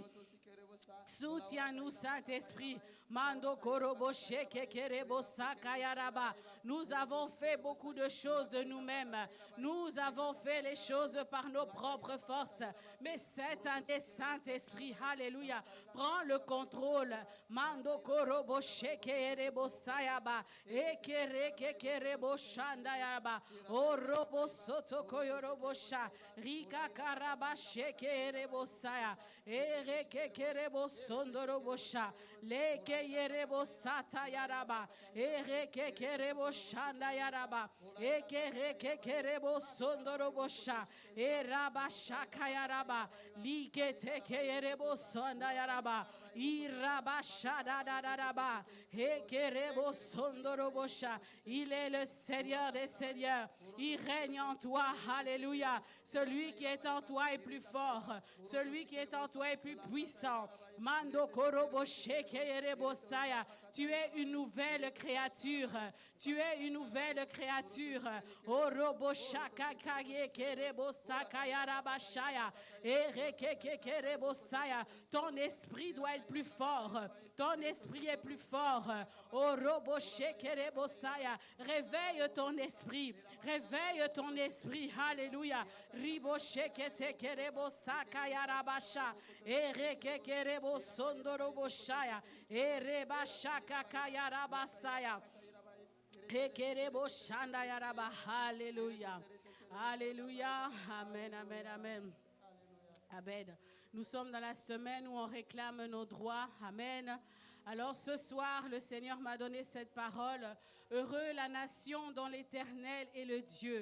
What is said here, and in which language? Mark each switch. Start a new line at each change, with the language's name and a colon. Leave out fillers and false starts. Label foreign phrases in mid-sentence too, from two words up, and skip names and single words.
French: Soutiens-nous, Saint-Esprit. Mando korobo sheke kerebo sakayaraba. Nous avons fait beaucoup de choses de nous-mêmes. Nous avons fait les choses par nos propres forces. Mais cette année, Saint-Esprit, alléluia, prends le contrôle. Mando korobo sheke erebo sayaba. Ekereke kerebo shandayaba. Orobo soto koyorobo sha. Rika karaba sheke erebo saya. Ereke kerebo sondorobo sha. Leke yerebo sata yaraba. Ereke kerebo shanda yaraba. Ekereke kerebo sondorobo sha. Eraba shaka yaraba. Like teke yerebo sonda yaraba. Iraba shada daraba. Ekerebo sondorobo sha. Il est le Seigneur des Seigneurs. Il règne en toi. Alléluia. Celui qui est en toi est plus fort. Celui qui est en toi est plus puissant. Mando korobo sheke yerebo saya. Tu es une nouvelle créature. Tu es une nouvelle créature. Orobo shaka kage kerebo sakaya rabashaya. Ereke kerebo saya. Ton esprit doit être plus fort. Ton esprit est plus fort. Orobo sheke kerebo saya. Réveille ton esprit. Réveille ton esprit. Alléluia. Ribo sheke te kerebo sakaya rabasha. Ereke kerebo sondorobo shaya. Ereba shaka kaya rabasaya. Ekerebo shanda yaraba. Alléluia. Alléluia. Amen, amen, amen. Amen. Nous sommes dans la semaine où on réclame nos droits. Amen. Alors ce soir, le Seigneur m'a donné cette parole. Heureux la nation dont l'Éternel est le Dieu.